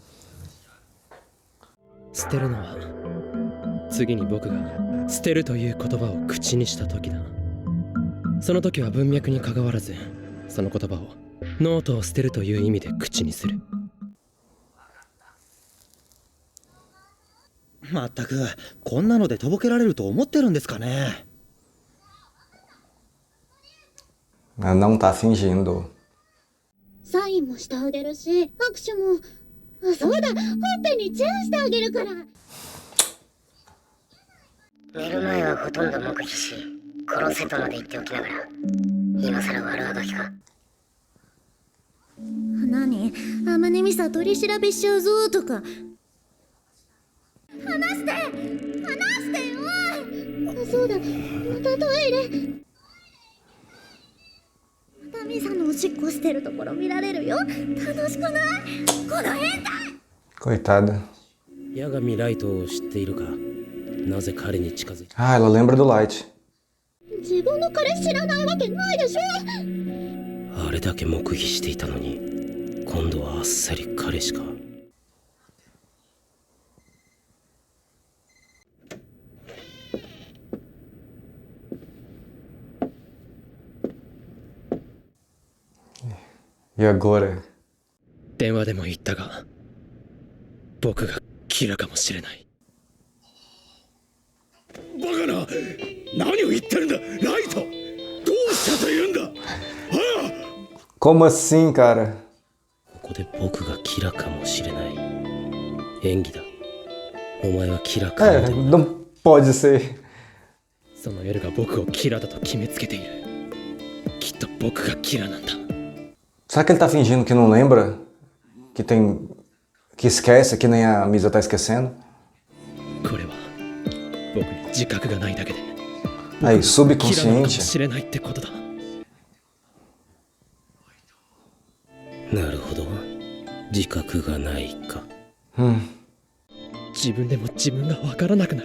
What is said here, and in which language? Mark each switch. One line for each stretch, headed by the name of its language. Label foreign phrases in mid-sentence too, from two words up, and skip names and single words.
Japanese: 捨てるのは次に僕が捨てるという言葉を口にした時だ。その時は文脈にかかわらずその言葉をノートを捨てるという意味で口にする。まったくこんなのでとぼけられると思ってるんですかね。
Portuguese: Ela não tá fingindo.
Japanese: サインもしてあげるし、握手も。あ、そうだ、ほっぺにチューしてあげるから。寝る前はほとんど黙秘し、殺せとまで言っておきながら、今さら悪あがきか。何、あまねミサ取り調べしちゃうぞとか。離して離してよ。あ、そうだ、またトイレ。またミサのおしっこしてるところ見られるよ。楽しくない？この変態。
Portuguese: Coitada.
Japanese: 八神ライトを知っているか。なぜ彼に近づいた。
Portuguese: Ah, ela lembra do Light.
Japanese: 自分の彼知らないわけないでしょ。あれだけ黙秘していたのに今度はあっさり彼しか。
Portuguese: E agora?
Japanese: 電話でも言ったが僕がキラかもしれない。バカな、何を言ってるんだライト。どうしたと言うんだ。
Portuguese: Como assim, cara?
Japanese: ここで僕がキラかもしれない。演技だ。お前はキラかも。
Portuguese: Não pode ser.
Japanese: そのエルが僕をキラだと決めつけている。きっと僕がキラなんだ。
Portuguese: Será que ele tá fingindo que não lembra? Que esquece, que nem a Misa tá esquecendo?
Japanese: これは僕に自覚がないだけで
Portuguese: Aí,
Japanese: キラなのかも
Portuguese: subconsciente.
Japanese: しれないってことだ。なるほど、自覚がないか。自分でも自分が分からなくなる。